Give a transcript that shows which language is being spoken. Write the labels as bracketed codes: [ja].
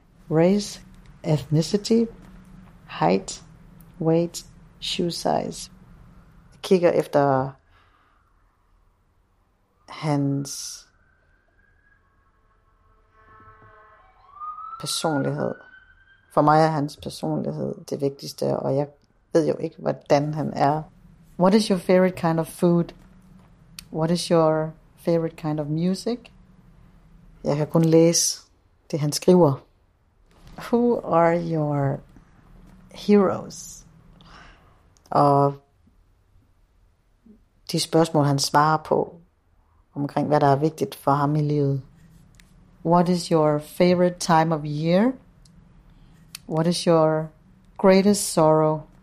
[en] Race, ethnicity, height, weight, shoe size. [da] Jeg kigger efter hans personlighed. For mig er hans personlighed det vigtigste, og jeg ved jo ikke, hvordan han er. [en] What is your favorite kind of food? What is your favorite kind of music? [da] Jeg kan kun læse det, han skriver. [en] Who are your heroes? [da] Og de spørgsmål, han svarer på, omkring hvad der er vigtigt for ham i livet. [en] What is your favorite time of year? What is your greatest sorrow?